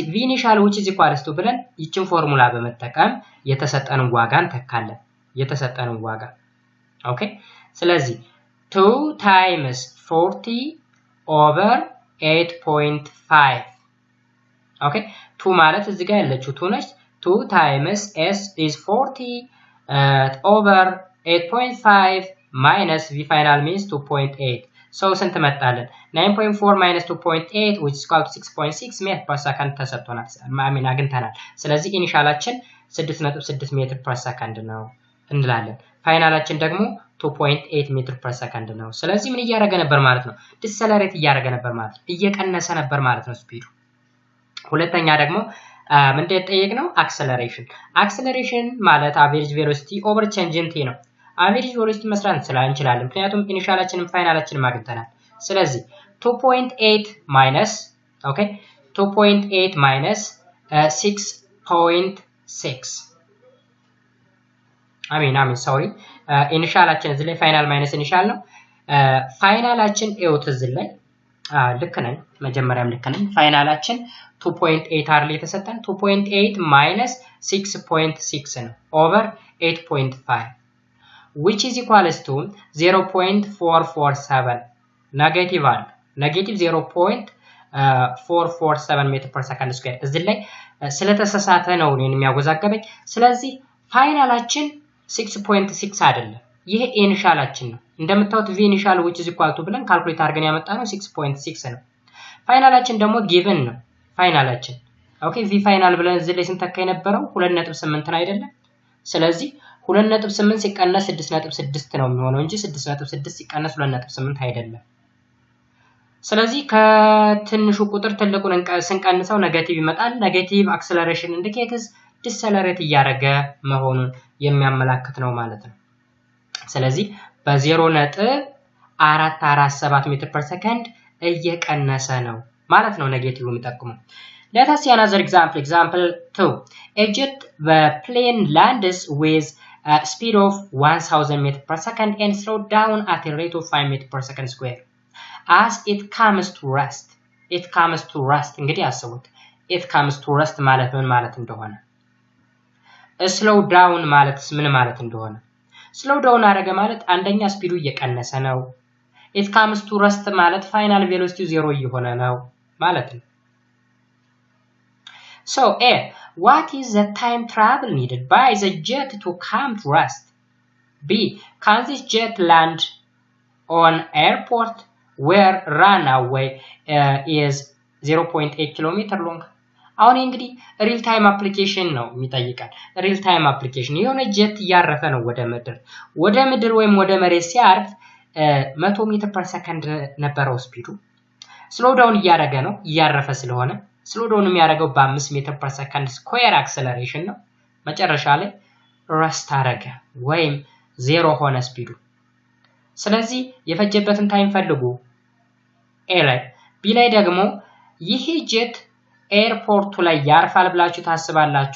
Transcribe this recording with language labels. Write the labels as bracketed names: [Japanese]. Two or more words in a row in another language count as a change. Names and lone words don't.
[English] v initial which is equals to [Amharic] ብለን ይችን ፎርሙላ በመጠቀም የተሰጠንን ዋጋ እንተካለን የተሰጠንን ዋጋ ኦኬ ስለዚህ [English] 2 times 40 over 8.5 okay [Amharic] 2 ማለት እዚህ ጋር ያለችው 2 [English] ነች 2 times s is 40 over 8.5 minus v final means 2.8 so [Amharic] ስንት መጣለን [English] 9.4 minus 2.8 which is equal to 6.6 meter per second [Amharic] ተሰጥቶናል ማሚና አግኝተናል ስለዚህ ኢኒሻላችን 6.6 ሜትር [English] per second [Amharic] ነው እንላለን ፋይናላችን ደግሞ 2.8 meter per second ነው ስለዚህ ምን እያደረገ ነበር ማለት ነው ዲሰለሬት እያደረገ ነበር ማለት ነው እየቀነሰ ነበር ማለት ነው ስፒዱ ሁለተኛ ደግሞ ምን ተጠየቅነው acceleration ማለት [English] average velocity over change in t [Amharic] ነው [English] average velocity [Amharic] መስራት እንችላለን ምክንያቱም ኢኒሻላችንን ፋይናላችንን ማግኝተናል ስለዚህ [English] 2.8 minus okay 2.8 minus 6.6 I mean sorry [Amharic] ኢኒሻላችን እዚህ ላይ [English] final minus initial [Amharic] ነው ፋይናላችን ኤውት እዚህ ላይ ልክ ነን መጀመሪያም ልክ ነን ፋይናላችን 2.8 አርሊ የተሰጠን 2.8 minus 6.6 ነው [English] over 8.5 which is equals to 0.447 negative 0.447 meter per second square [Amharic] እዚህ ላይ ስለተሳሳተ ነው እኔን የሚያወዛገበኝ ስለዚህ ፋይናላችን 6.6 አይደለም ይሄ ኢኒሻላችን ነው እንደምታዩት [English] v initial which is equal to [Amharic] ብለን ካልኩሌት አድርገን ያመጣነው 6.6 ነው ፋይናላችን ደግሞ given ነው ፋይናላችን ኦኬ v final ብለን እዚህ ላይ ስንተካ የነበረው 2.8 ነው አይደለም ስለዚህ 2.8 ሲቀነስ 6.6 ነው የሚሆነው እንጂ 6.6 ሲቀነስ 2.8 አይደለም። ስለዚህ ከትንሹ ቁጥር ትልቁን ስንቀንሰው ኔጌቲቭ ይመጣል። [English] negative acceleration indicates decelerate [Amharic] እያደረገ መሆኑን የሚያመላክት ነው ማለት ነው። ስለዚህ በ0.447 [English] meter per second [Amharic] እየቀነሰ ነው ማለት ነው ኔጌቲቭ የሚጠቅመው። [English] Let us see another example. Example 2. A jet plane lands with a speed of 1000 meters per second and slow down at a rate of 5 meters per second square. As it comes to rest. It comes to rest. [Amharic] እንግዲህ አስቡት። [English] It comes to rest [Amharic] ማለት ምን ማለት እንደሆነ። [English] slow down [Amharic] ማለት ምን ማለት እንደሆነ። [English] slow down [Amharic] አደረገ ማለት አንደኛ ስፒዱ እየቀነሰ ነው። [English] It comes to rest [Amharic] ማለት [English] final velocity [Amharic] 0 እየሆነ ነው ማለት ነው። [English] So A, what is the time travel needed by the jet to come to rest? B, can this jet land on airport where runway is 0.8 kilometer long? [Amharic] አሁን እንግዲህ [English] real time application [Amharic] ነው የሚጠይቃል። [English] real time application [Amharic] የሆነ ጀት እያረፈ ነው ወደ ምድር ወይም ወደ መሬት ሲያርፍ 100 [English] meter per second [Amharic] ነበረው ስፒዱ። [English] slow down [Amharic] እያደረገ ነው እያረፈ ስለሆነ [English] slow down [Amharic] የሚያደርገው በ5 [English] meter per second square acceleration [Amharic] ነው። መጨረሻ ላይ ረስት አደረገ ወይም 0 ሆነ ስፒዱ። ስለዚህ የፈጀበትን ታይም ፈልጉ ኤ ላይ። ቢ ላይ ደግሞ ይህ ጀት ኤርፖርቱ ላይ ያርፋል ብላችሁ ታስባላችሁ?